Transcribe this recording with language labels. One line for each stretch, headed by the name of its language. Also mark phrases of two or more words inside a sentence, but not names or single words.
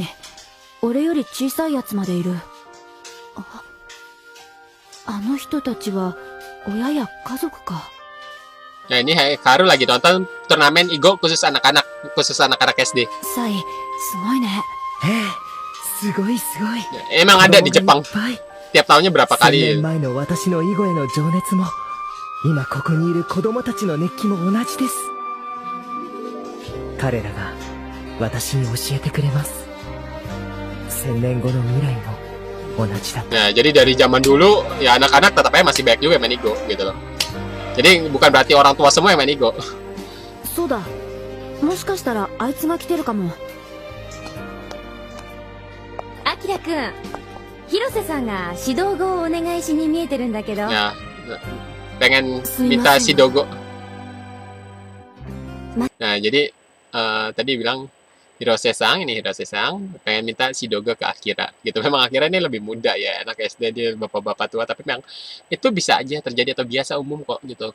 Japanese: 俺より小さいやつまでいる。あの人たちは親や家族か。
Indonesian: Nah ini Hikaru lagi nonton turnamen Igo khusus anak-anak SD.
Japanese: サイ、すごいね。すごいすごい。
Indonesian: Emang ada di Jepang.
Japanese: いっぱい。
Indonesian: Tiap tahunnya berapa 3 kali.
Japanese: 年前の私の囲碁への情熱も今ここにいる子供たちの熱気も同じです。彼らが私に教えてくれます。1000年後の未来も同じだ。
Indonesian: Nah, jadi dari zaman dulu ya anak-anak tetap aja masih banyak juga yang main Igo gitu loh. Jadi bukan berarti orang tua semua yang main Igo.
Japanese: そうだ。もしかしたらあいつが来てるかも。あきらくん、広瀬さんが指導語をお願いしに見えてるんだけど。
Indonesian: Ya, pengen minta si Dogo. Nah, jadi tadi bilang Hirose-san, ini Hirose-san pengen minta si Dogo ke Akira gitu. Memang Akira ini lebih muda ya, anak SD, dia bapak-bapak tua, tapi memang itu bisa aja terjadi atau biasa umum kok gitu.